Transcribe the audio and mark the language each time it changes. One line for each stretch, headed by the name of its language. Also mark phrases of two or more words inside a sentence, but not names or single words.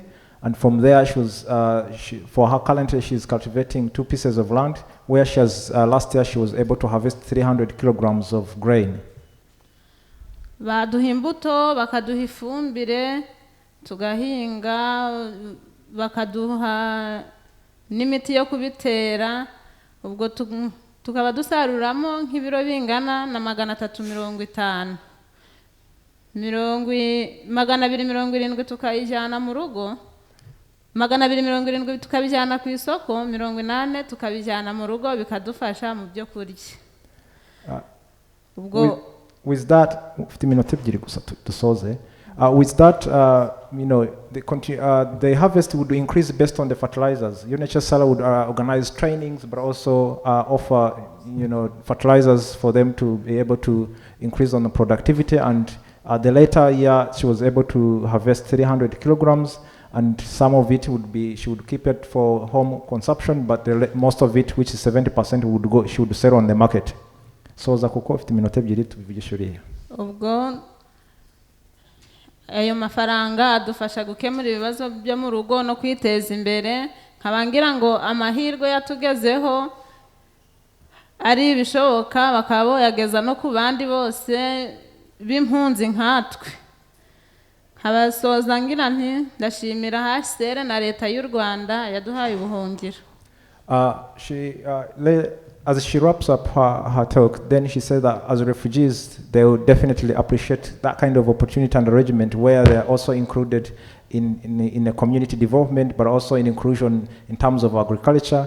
English: And from there, for her currently, she's cultivating 2 pieces of land, where she has, last year she was able to harvest 300 kilograms of grain.
Kinyarwanda: baduha imbuto bakaduha ifumbire tugahinga bakaduha n'imiti yo kubitera ubwo tukaba dusaruramo nk'ibiro bingana na 350 270 tukayijyana mu rugo 270 tukabijyana ku isoko 80 tukabijyana mu rugo bikadufasha mu byo kurya ubwo
English: with that, 50 minutes dusoze. With that, the harvest would increase based on the fertilizers. UNHCR would organize trainings, but also offer, fertilizers for them to be able to increase on the productivity. And the later year, she was able to harvest 300 kilograms, and some of it she would keep it for home consumption, but most of it, which is 70%, she would sell on the market.
Kinyarwanda: So za kuko 50 minutes ebyiri tubivugishuriye. Ubwo ayo mafaranga adufasha gukemura ibibazo byo mu rugo no kwiteza imbere nkabangira ngo amahirwe yatugezeho ari bishoboka bakaba yageza no ku bandi bose b'impunzi nkatwe. Habasoza ngira nti ndashimira HCR na leta y'u Rwanda yaduhaye ubuhungiro.
English: As she wraps up her talk, then she said that as refugees, they would definitely appreciate that kind of opportunity and arrangement where they are also included in a community development, but also in inclusion in terms of agriculture.